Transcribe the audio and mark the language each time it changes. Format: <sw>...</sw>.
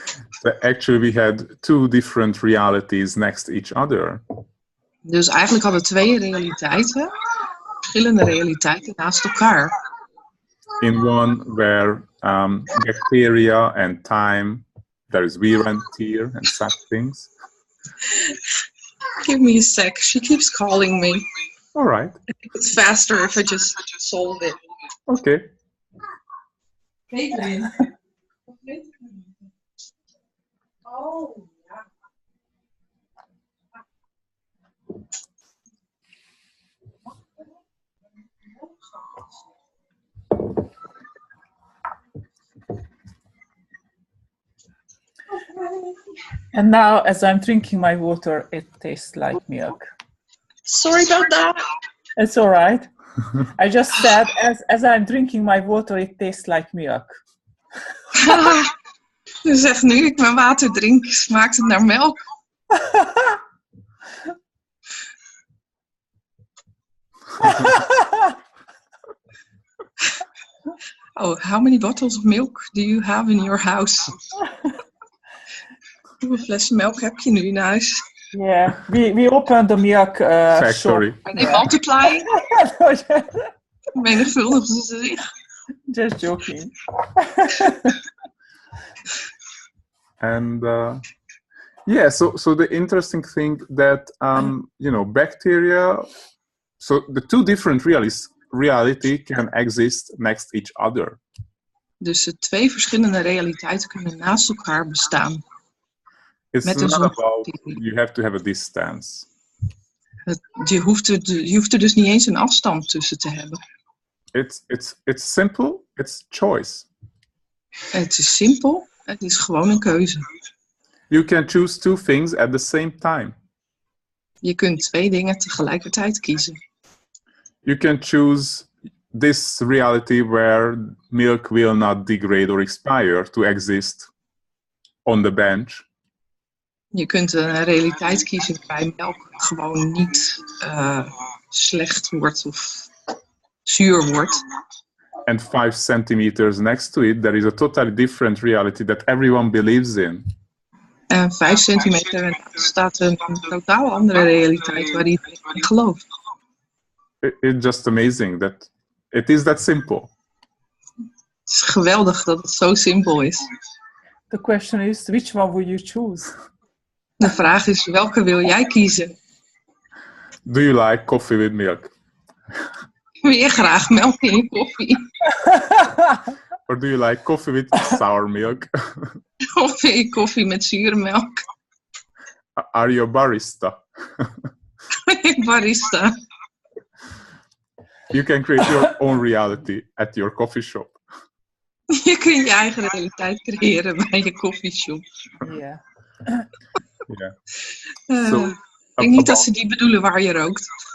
<en>So actually we had 2 different realities next to each other.</en> <nl>Dus eigenlijk hadden we 2 realiteiten, verschillende realiteiten naast elkaar.</nl> <en>In one where bacteria and time, there is wear and tear and such things. Give me a sec, she keeps calling me. All right. It's faster if I just solve it. Okay. Caitlin.</en> <nl>Oh, ja.</nl> <en>And now, as I'm drinking my water, it tastes like milk. Sorry about that. It's all right. I just said, as I'm drinking my water, it tastes like milk.</en> <nl>Dus echt, nu ik mijn water drink, smaakt het naar melk.</nl> <en>Oh, how many bottles of milk do you have in your house?</en> <nl>Hoeveel flessen melk heb je nu in huis?</nl> <en>Yeah, we opened the milk Factory. shop. Are they multiplying?</en> <nl>Menigvuldigen ze zich?</nl> <en>Just joking. And so the interesting thing that bacteria. So the 2 different reality can exist next each other.</en> <nl>Dus de 2 verschillende realiteiten kunnen naast elkaar bestaan.</nl> <en>It's</en> <nl>Met</nl> <en>not</en> <nl>een</nl> <en>about you have to have a distance.</en> <nl>Je hoeft er dus niet eens een afstand tussen te hebben.</nl> <en>It's simple. It's choice.</en> <nl>Het is simpel. Het is gewoon een keuze.</nl> <en>You can choose 2 things at the same time.</en> <nl>Je kunt 2 dingen tegelijkertijd kiezen.</nl> <en>You can choose this reality where milk will not degrade or expire to exist on the bench.</en> <nl>Je kunt een realiteit kiezen waarbij melk gewoon niet slecht wordt of zuur wordt.</nl> <en>And 5 centimeters next to it, there is a totally different reality that everyone believes in.</en> <nl>En 5 centimeter en daar staat een totaal andere realiteit waar iedereen in gelooft.</nl> <en>It's just amazing that it is that simple.</en> <nl>Het is geweldig dat het zo simpel is.</nl> <en>The question is, which one will you choose?</en> <nl>De vraag is, welke wil jij kiezen?</nl> <en>Do you like coffee with milk?</en> <nl>Wil je graag melk in je koffie?</nl> <en>Or do you like coffee with sour milk?</en> <nl>Of wil je koffie met zure melk?</nl> <en>Are you a barista? Barista. You can create your own reality at your coffee shop.</en> <nl>Je kunt je eigen realiteit creëren bij je koffieshop.</nl> <en>Yeah. Yeah. So</en> <nl>Ik denk niet dat ze die bedoelen waar je rookt.</nl>